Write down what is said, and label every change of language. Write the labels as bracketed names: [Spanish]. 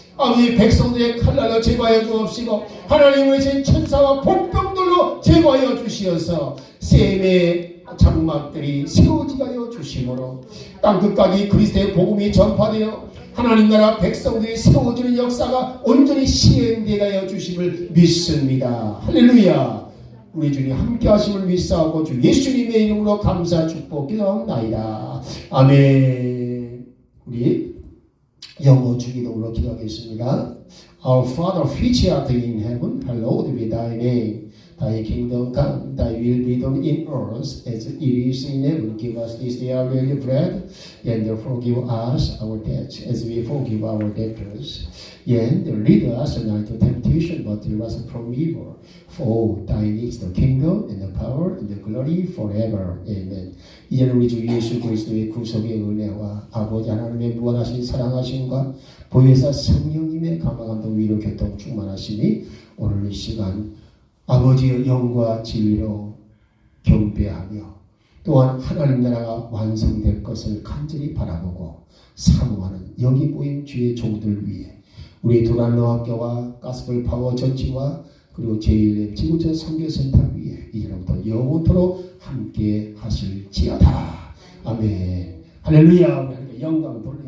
[Korean] 아버지 백성들의 칼날로 제거하여 주옵시고 하나님의 신 천사와 복병들로 제거하여 주시어서 셈의 장막들이 세워지게 하여 주심으로 땅끝까지 그리스도의 복음이 전파되어 하나님 나라 백성들이 세워지는 역사가 온전히 시행되게 하여 주심을 믿습니다. 할렐루야. 우리 주님 함께 하심을 믿사오고 주 예수님의 이름으로 감사 축복 기도합나이다. 아멘. 우리 영어 주기도문으로 기도하겠습니다. [English] Our Father which art in heaven, hallowed be thy name. Thy kingdom come, thy will be done in earth as it is in heaven. Give us this day our daily bread, and forgive us our debts as we forgive our debtors. And lead us not into temptation, but deliver us from evil. For thine is the kingdom, and the power, and the glory forever. Amen. [Korean] 이제는 우리 주 예수 그리스도의 구속의 은혜와 아버지 하나님의 무한하신 사랑하심과 보혜사 성령님의 감화감동 위로 교통 충만하심이 오늘 이 시간 아버지의 영과 진리로 경배하며 또한 하나님 나라가 완성될 것을 간절히 바라보고 사모하는 여기 모인 주의 종들 위해 우리 도란노학교와 가스펠 파워 전치와 그리고 제1회 지구촌 선교센터 위에 이제부터 영원토록 함께 하실지어다. 아멘. 할렐루야. 영광